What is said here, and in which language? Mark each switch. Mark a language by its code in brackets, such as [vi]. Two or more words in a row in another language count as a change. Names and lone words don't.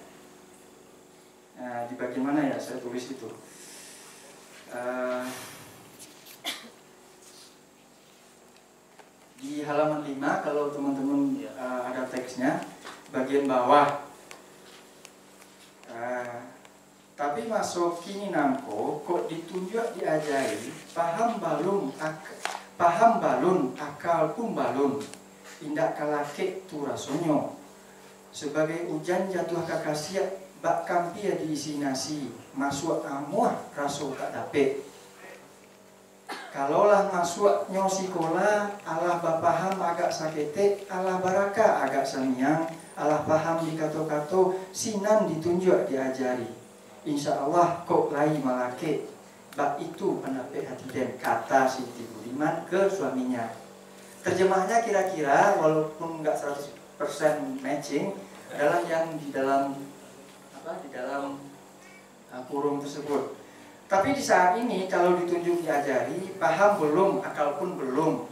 [id] Nah, di bagian mana ya saya tulis itu? Di halaman 5 kalau teman-teman ada teksnya, bagian bawah. [min] Tapi masuk kini nangko kok ditunjuk diajari paham balun akal pun balun indak kalake tu rasonyo sebagai ujan jatuh kakasiat bak kampia diisi nasi masuk amuah raso tak dapet kalaulah masuk nyosikola alah bapaham agak sakete alah baraka agak semiang alah paham di kato-kato sinan ditunjuk diajari insya Allah kok lai malake bak [id] itu pendapat hati dan kata Siti Budiman ke suaminya. Terjemahnya kira-kira walaupun nggak 100% matching adalah yang di dalam kurung tersebut. Tapi di saat ini kalau ditunjuk diajari paham belum, akal pun belum.